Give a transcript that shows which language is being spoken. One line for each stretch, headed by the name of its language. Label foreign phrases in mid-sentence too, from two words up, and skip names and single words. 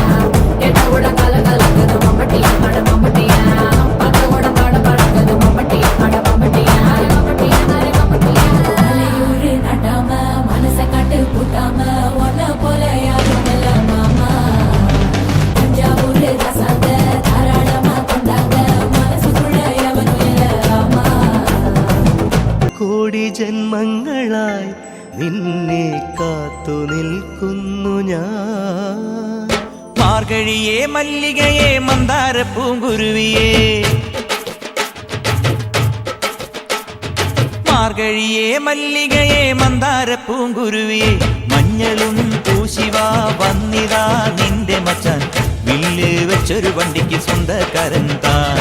Tamil: கெட்ட உட கல கலக்கது மம்பட்டியா அட மம்பட்டியா பக்க உட பாட பறக்கது மம்பட்டியா அட மம்பட்டியா மம்பட்டியா அட மம்பட்டியா மலையூரு நட்டாம மனச கட்டு கூட்டாம ஒன்ன போல யாரும் இல்ல மாமா தஞ்சாவூரு ரசாங்க தாராளமா தந்தாங்க മനസ്സുக்குள்ள எவனும் இல்ல ராமா
Malayalam: കോടി ജന്മങ്ങളായി നിന്നെ കാത്തു നിൽക്കുന്നു ഞാൻ. മാർഗഴിയേ മല്ലികയെ മന്ദാര പൂങ്കുരുവിയേ, മാർഗഴിയേ മല്ലികയെ മന്ദാര പൂങ്കുരുവിയേ, മഞ്ഞളും പൂശിവാ വന്നിതാ നിന്റെ മച്ചാൻ, വില്ല് വെച്ചൊരു വണ്ടിക്ക് സ്വന്തക്കാരൻ താൻ.